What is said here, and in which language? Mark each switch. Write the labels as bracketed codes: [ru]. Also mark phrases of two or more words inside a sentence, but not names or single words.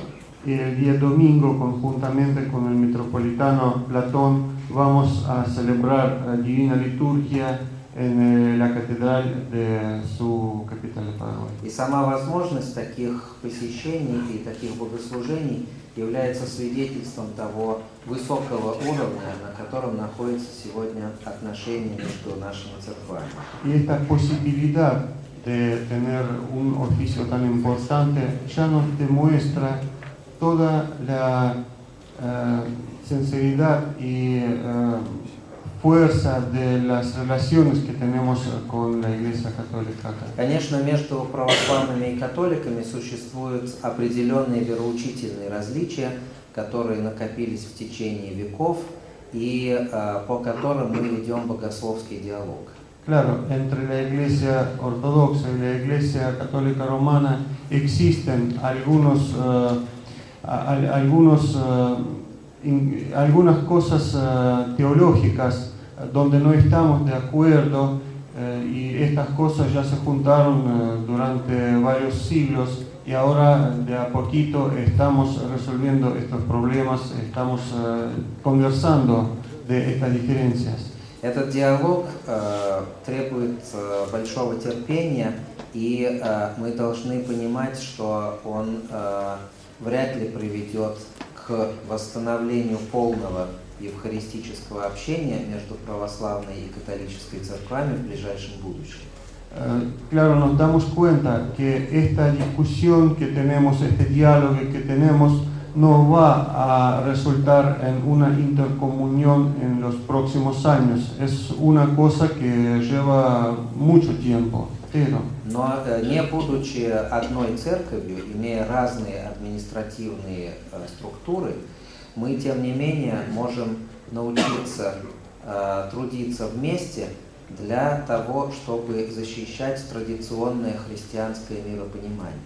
[es] Y el día domingo, conjuntamente con el metropolitano Platón, vamos a celebrar Divina Liturgia en la catedral de su capital de Paraguay. [ru] И сама возможность таких посещений и таких богослужений является свидетельством того высокого уровня, на котором находится сегодня отношения между нашими церквами. [es] Y esta posibilidad de tener un oficio tan importante ya nos demuestra toda la sinceridad y fuerza de las relaciones que tenemos con la Iglesia Católica. [ru] Конечно, между православными и католиками существуют определенные вероучительные различия, которые накопились в течение веков и по которым мы ведем богословский диалог. [es] Claro, entre la Iglesia Ortodoxa y la Iglesia Católica Romana existen algunas cosas teológicas donde no estamos de acuerdo y estas cosas ya se juntaron durante varios siglos y ahora de a poquito estamos resolviendo estos problemas, estamos conversando de estas diferencias. [ru] Этот диалог требует большого терпения, и мы должны понимать, что он вряд ли приведет к восстановлению полного евхаристического общения между православной и католической церквами в ближайшем будущем. [es] Claro, nos damos cuenta que esta discusión que tenemos, este diálogo que tenemos, no va a resultar en una intercomunión en los próximos años. Es una cosa que lleva mucho tiempo. [ru] Но не будучи одной церковью, имея разные административные структуры, мы, тем не менее, можем научиться трудиться вместе для того, чтобы защищать традиционное христианское миропонимание.